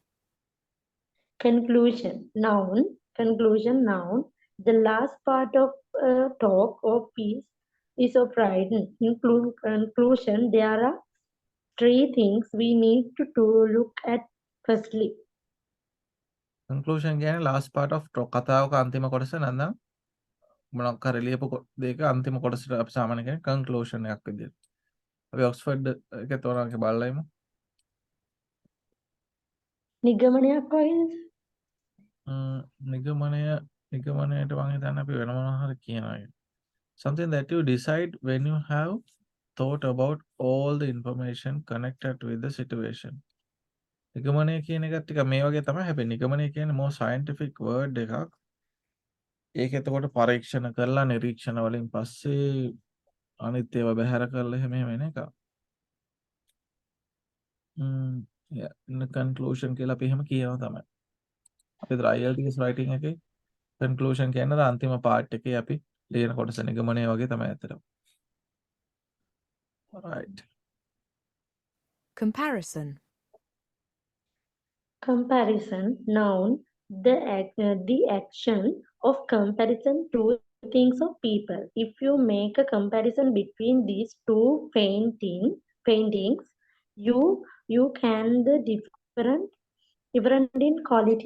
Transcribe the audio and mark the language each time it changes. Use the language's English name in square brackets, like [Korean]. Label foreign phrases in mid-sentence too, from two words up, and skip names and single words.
[English] Conclusion. Noun. Conclusion. Noun. The last part of a talk or piece of writing. In conclusion, there are three things we need to look at firstly. [Sinhala] Conclusion කියන්නේ [English] last part of [Sinhala] කතාවක අන්තිම කොටස නැත්නම් මොනක් හරි ලියපු දෙයක අන්තිම කොටසට අපි සාමාන්‍ය කියන්නේ conclusion එකක් විදියට. අපි ඔක්ස්ෆර්ඩ් එකේ තෝරනක බලලා ඉමු. නිගමනයක් වගේද? නිගමනයට මම හිතන්නේ අපි වෙන මොනවා හරි කියනවා. [English] Something that you decide when you have thought about all the information connected with the situation. [Sinhala] නිගමනය කියන එකත් ටික මේ වගේ තමයි. හැබැයි නිගමනය කියන්නේ [English] more scientific word [Sinhala] එකක්. ඒක එතකොට පරීක්ෂණ කරලා නිරීක්ෂණ වලින් පස්සේ අනිත් ඒවා බැහැර කරලා එහෙම වෙන එක. [English] yeah, in the conclusion [Sinhala] කියලා අපි එහෙම කියනවා තමයි. අපි IELTS writing එකේ conclusion කියන්නේ අන්තිම part එකේ අපි ලියන කොටස නිගමනය වගේ තමයි අතට. [English] Right. Comparison. Comparison. Noun. The action of comparison two things of people. If you make a comparison between these two paintings, you can the different in quality.